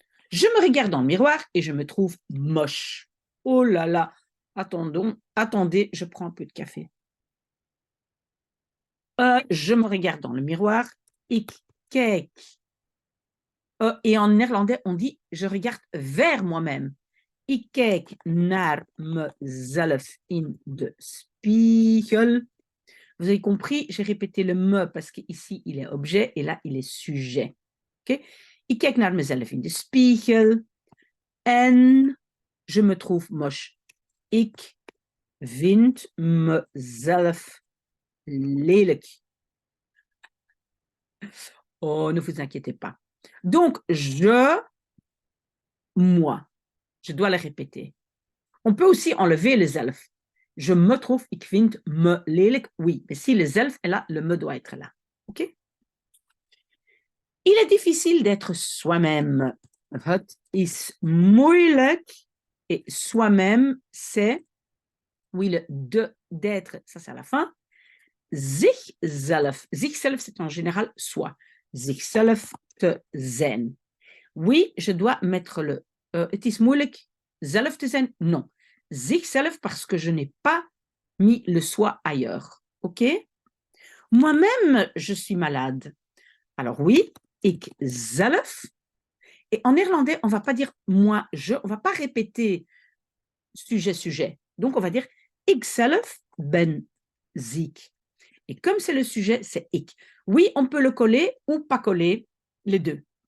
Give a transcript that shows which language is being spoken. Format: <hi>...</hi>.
<fr>Je me regarde dans le miroir et je me trouve moche. Oh là là, attendez, je prends un peu de café. Je me regarde dans le miroir.</fr> <nl>Ik kijk.</nl> <fr>Et en néerlandais, on dit je regarde vers moi-même.</fr> <nl>Ik kijk naar mezelf in de spiegel.</nl> <fr>Vous avez compris, j'ai répété le me parce qu'ici il est objet et là il est sujet. Okay?</fr> <nl>Ik kijk naar mezelf in de spiegel en</nl> <fr>je me trouve moche.</fr> <nl>Ik vind mezelf lelijk.</nl> <fr>Oh, ne vous inquiétez pas. Donc, moi, je dois le répéter. On peut aussi enlever le zelf. Je me trouve,</fr> <nl>ik vind me lelijk.</nl> <fr>Oui, mais si le zelf est là, le me doit être là. OK? Il est difficile d'être soi-même.</fr> <nl>Het is moeilijk.</nl> <fr>Et soi-même, c'est, oui, le d'être, ça c'est à la fin. Zichzelf. Zichzelf, c'est en général soi.</fr> <nl>Zichzelf te zijn.</nl> <fr>Oui, je dois mettre le</fr> <nl>het is moeilijk zelf te zijn.</nl> <fr>Non. Zichzelf parce que je n'ai pas mis le soi ailleurs. OK? Moi-même, je suis malade. Alors oui,</fr> <nl>ik zelf.</nl> <fr>Et en néerlandais, on ne va pas dire moi, je. On ne va pas répéter sujet, sujet. Donc, on va dire</fr> <nl>ik zelf ben ziek.</nl> <fr>Et comme c'est le sujet, c'est ik. Oui, on peut le coller ou pas coller, les deux.</fr>